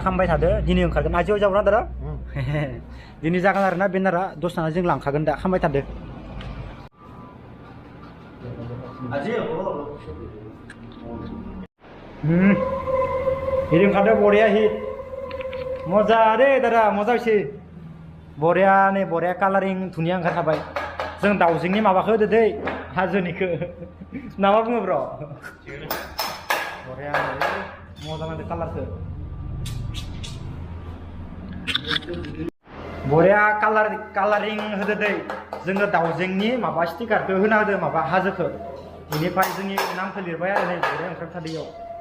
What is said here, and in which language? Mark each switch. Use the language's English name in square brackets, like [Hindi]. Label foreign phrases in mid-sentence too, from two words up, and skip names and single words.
[Bodo] खालामबाय थादो दिनै ओंखारगोन आजियाव जागोन आरो दिनै जागोन आरो ना बेनारा दसेना जों लांखागोन दा खालामबाय थादो हिट ओंखारदों बरिया हिट मजा दे दादा मजा एसे बरिया नै बरिया कालारिं धुनिया ओंखारखाबाय जों दाउजेंनि माबाखौ होदो दै हाजोनिखौ ना मा बुङो ब्र बरिया मजा नांदो कालारखौ बरिया कालारिं होदो दै जोङो दाउजेंनि माबा स्टिकारखौ होना होदो माबा हाजोखौ बेनिफ्राय जोंनि नामखौ लिरबाय आरो नै बरिया ओंखारथारदो इयाव